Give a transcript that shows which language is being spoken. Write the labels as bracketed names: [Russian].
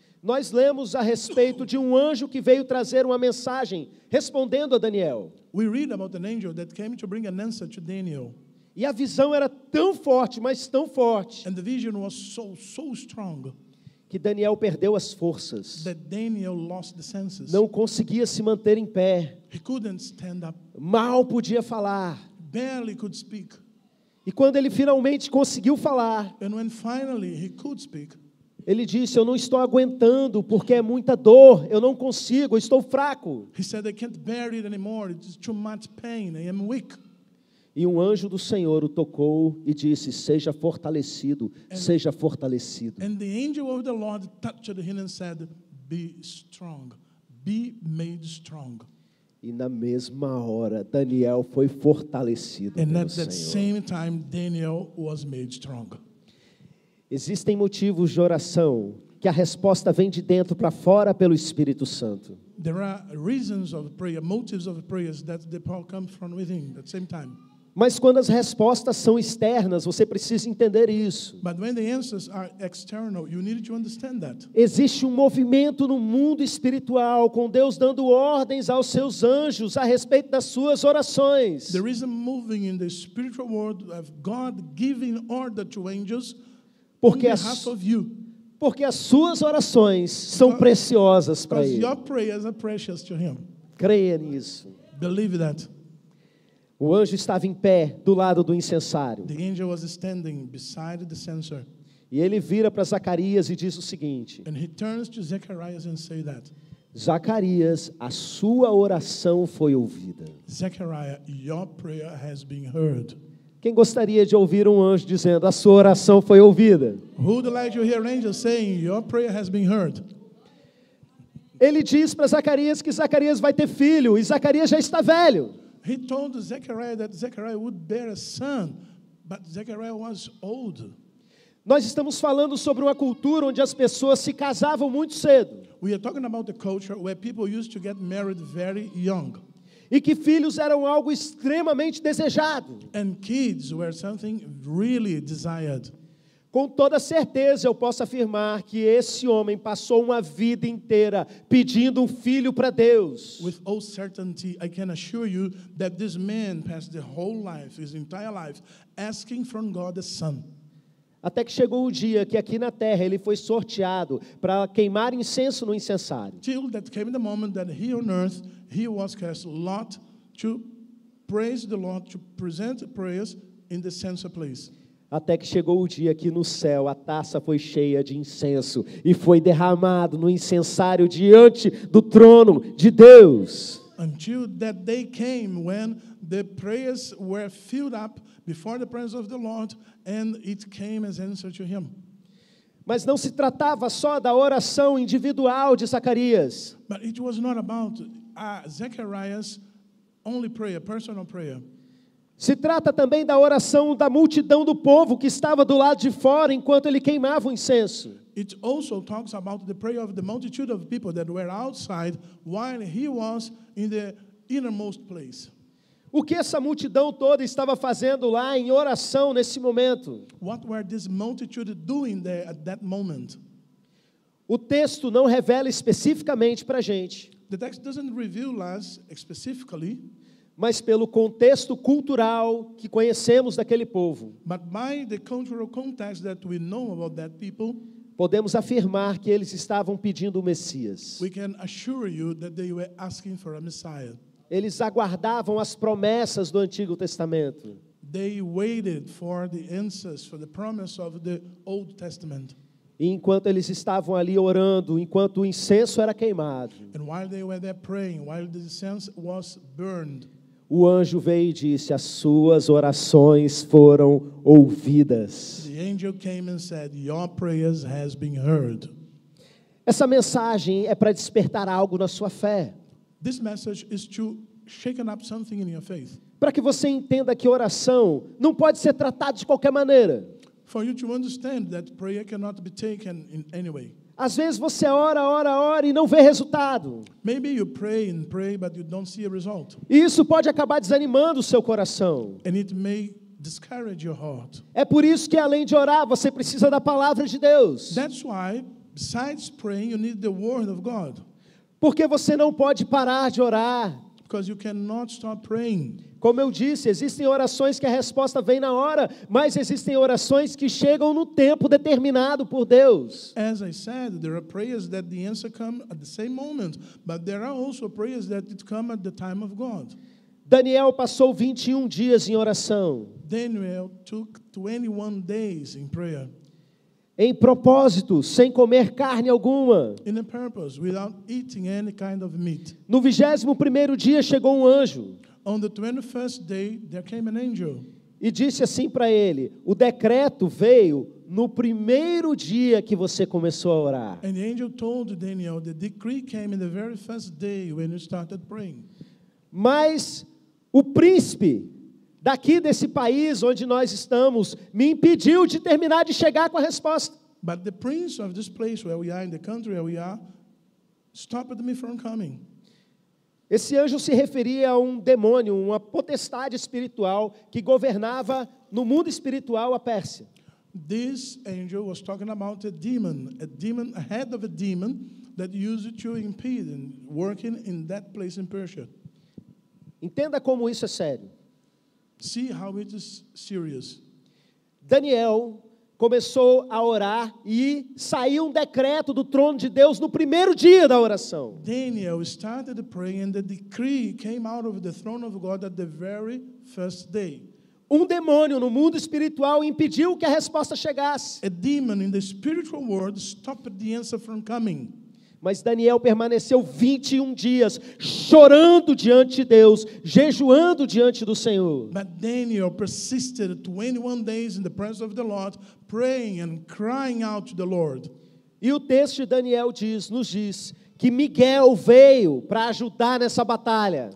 [Portuguese] nós lemos a respeito de um anjo que veio trazer uma mensagem, respondendo a Daniel. [English] we read about an angel that came to bring an answer to Daniel. [Portuguese] E a visão era tão forte, mas tão forte, [English] And the vision was so strong [Portuguese] que Daniel perdeu as forças. [English] that Daniel lost the senses. [Portuguese] Não conseguia se manter em pé. [English] He couldn't stand up, [Portuguese] Mal podia falar. [English] barely could speak. [Portuguese] E quando ele finalmente conseguiu falar, [English] And when finally he could speak, [Portuguese] ele disse: eu não estou aguentando porque é muita dor, eu não consigo, eu estou fraco. [English] he said, I can't bear it anymore. It's too much pain. I am weak. [Portuguese] E um anjo do Senhor o tocou e disse: seja fortalecido, seja fortalecido. [English] And the angel of the Lord touched him and said, be strong, be made strong. [Portuguese] E na mesma hora, Daniel foi fortalecido [English] And [Portuguese] pelo [English] at that [Portuguese] Senhor. [English] same time, Daniel was made strong. [Portuguese] Existem motivos de oração que a resposta vem de dentro para fora pelo Espírito Santo. [English] There are reasons of prayer, motives of prayers that the power comes from within at the same time. [Portuguese] Mas quando as respostas são externas, você precisa entender isso. [English] But when the answers are external, you need to understand that. [Portuguese] Existe um movimento no mundo espiritual, com Deus dando ordens aos seus anjos a respeito das suas orações. [English] There is a moving in the spiritual world of God giving order to angels on [Portuguese] Porque [English] behalf of you. [Portuguese] Porque as suas orações são preciosas para [English] Because [Portuguese] Ele. [English] your prayers are precious to Him. [Portuguese] Creia nisso. [English] Believe that. [Portuguese] O anjo estava em pé do lado do incensário. [English] The angel was standing beside the censer. [Portuguese] E ele vira para Zacarias e diz o seguinte: [English] And he turns to Zacharias and say that, [Portuguese] Zacarias, a sua oração foi ouvida. [English] Zechariah, your prayer has been heard. [Portuguese] Quem gostaria de ouvir um anjo dizendo: a sua oração foi ouvida? [English] Who would like to hear an angel saying, your prayer has been heard? [Portuguese] Ele diz para Zacarias que Zacarias vai ter filho, e Zacarias já está velho. [English] He told Zechariah that Zechariah would bear a son, but Zechariah was old. [Portuguese] Nós estamos falando sobre uma cultura onde as pessoas se casavam muito cedo. [English] We are talking about the culture where people used to get married very young. [Portuguese] E que filhos eram algo extremamente desejado. [English] And kids were something really desired. [Portuguese] Com toda certeza eu posso afirmar que esse homem passou uma vida inteira pedindo um filho para Deus. [English] With all certainty, I can assure you that this man passed the whole life, his entire life, asking from God a son. [Portuguese] Até que chegou o dia que aqui na terra ele foi sorteado para queimar incenso no incensário. [English] Till that came the moment that here on earth, he was cast lot to praise the Lord, to present prayers in the censer place. [Portuguese] Até que chegou o dia que no céu a taça foi cheia de incenso e foi derramado no incensário diante do trono de Deus. [English] Until that day came when the prayers were filled up before the presence of the Lord, and it came as answer to him. [Portuguese] Mas não se tratava só da oração individual de Zacarias. [English] But it was not about Zechariah's only prayer, personal prayer. [Portuguese] Se trata também da oração da multidão do povo que estava do lado de fora enquanto ele queimava o incenso. [English] It also talks about the prayer of the multitude of people that were outside while he was in the innermost place. [Portuguese] O que essa multidão toda estava fazendo lá em oração nesse momento? [English] What were this multitude doing there at that moment? [Portuguese] O texto não revela especificamente para a gente, [English] The text doesn't reveal us specifically, [Portuguese] mas pelo contexto cultural que conhecemos daquele povo, [English] but by the cultural context that we know about that people, [Portuguese] podemos afirmar que eles estavam pedindo o Messias. [English] we can assure you that they were asking for a Messiah. [Portuguese] Eles aguardavam as promessas do Antigo Testamento. [English] They waited for the answers, for the promise of the Old Testament. [Portuguese] E enquanto eles estavam ali orando, enquanto o incenso era queimado, [English] And while they were there praying, while the incense was burned, [Portuguese] o anjo veio e disse: as suas orações foram ouvidas. [English] the angel came and said, your prayers has been heard. [Portuguese] Essa mensagem é para despertar algo na sua fé, [English] This message is to shaken up something in your faith, [Portuguese] para que você entenda que oração não pode ser tratada de qualquer maneira. [English] for you to understand that prayer cannot be taken in any way. [Portuguese] Às vezes você ora e não vê resultado. [English] Maybe you pray, but you don't see a result. [Portuguese] E isso pode acabar desanimando o seu coração. [English] And it may discourage your heart. [Portuguese] É por isso que além de orar, você precisa da palavra de Deus. [English] That's why, besides praying, you need the word of God. [Portuguese] Porque você não pode parar de orar. [English] Because you cannot stop praying. [Portuguese] Como eu disse, existem orações que a resposta vem na hora, mas existem orações que chegam no tempo determinado por Deus. [English] As I said, there are prayers that the answer come at the same moment, but there are also prayers that it come at the time of God. [Portuguese] Daniel passou 21 dias em oração. [English] Daniel took 21 days in prayer. [Portuguese] Em propósito, sem comer carne alguma. [English] In a purpose, without eating any kind of meat. [Portuguese] No 21º dia chegou um anjo. [English] On the 21st day, there came an angel. [Portuguese] E disse assim para ele: o decreto veio no primeiro dia que você começou a orar. [English] And the angel told Daniel, the decree came in the very first day when you started praying. [Portuguese] Mas o príncipe daqui desse país onde nós estamos me impediu de terminar de chegar com a resposta. [English] But the prince of this place where we are, in the country where we are, stopped me from coming. [Portuguese] Esse anjo se referia a um demônio, uma potestade espiritual que governava no mundo espiritual a Pérsia. [English] This angel was talking about a demon, a head of a demon that used to impede and working in that place in Persia. [Portuguese] Entenda como isso é sério. [English] See how it is serious. [Portuguese] Daniel começou a orar e saiu um decreto do trono de Deus no primeiro dia da oração. [English] Daniel started praying and the decree came out of the throne of God at the very first day. [Portuguese] Um demônio no mundo espiritual impediu que a resposta chegasse. [English] A demon in the spiritual world stopped the answer from coming. [Portuguese] Mas Daniel permaneceu 21 dias chorando diante de Deus, jejuando diante do Senhor. [English] But Daniel persisted 21 days in the presence of the Lord, praying and crying out to the Lord. [Portuguese] E o texto de Daniel nos diz que Miguel veio para ajudar nessa batalha.